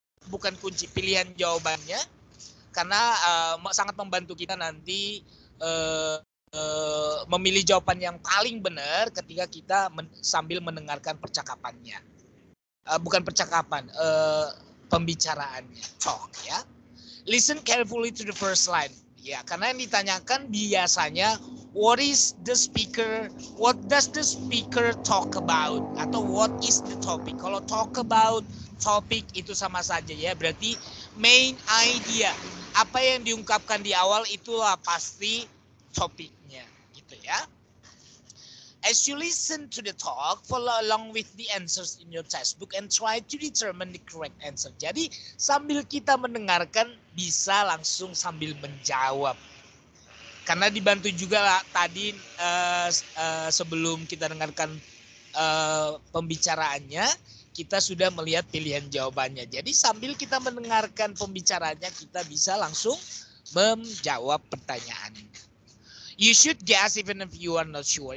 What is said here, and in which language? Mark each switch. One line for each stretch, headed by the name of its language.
Indonesian: Bukan kunci, pilihan jawabannya karena sangat membantu kita nanti memilih jawaban yang paling benar ketika kita sambil mendengarkan percakapannya. Bukan percakapan, pembicaraannya, talk ya.
English: Listen carefully to the first line.
Indonesian: Ya, karena yang ditanyakan biasanya
English: what does the speaker talk about
Indonesian: atau
English: what is the topic.
Indonesian: Kalau talk about, topik itu sama saja ya, berarti main idea, apa yang diungkapkan di awal itulah pasti topiknya gitu ya.
English: As you listen to the talk, follow along with the answers in your textbook and try to determine the correct answer.
Indonesian: Jadi sambil kita mendengarkan bisa langsung sambil menjawab. Karena dibantu juga lah, tadi sebelum kita dengarkan pembicaraannya, kita sudah melihat pilihan jawabannya. Jadi sambil kita mendengarkan pembicaraannya, kita bisa langsung menjawab pertanyaan.
English: You should guess even if you are not sure.